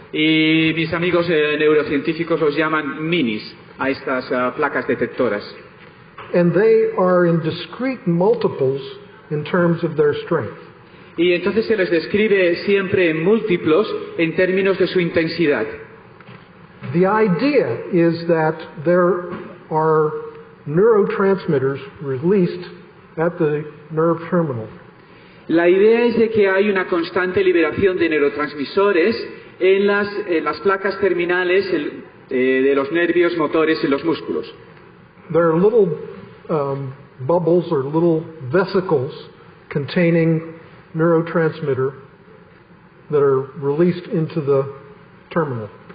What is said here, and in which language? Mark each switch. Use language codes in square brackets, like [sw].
[es] Y mis amigos neurocientíficos los llaman minis a estas placas detectoras. [en] And they are in discrete multiples in terms of their strength. [es] Y entonces se les describe siempre en múltiplos en términos de su intensidad. [en] The idea is that there are neurotransmitters released at the nerve terminal. [es] La idea es de que hay una constante liberación de neurotransmisores en las placas terminales de los nervios motores y los músculos. [en] There are little bubbles or little vesicles containing neurotransmitter that are released into the terminal.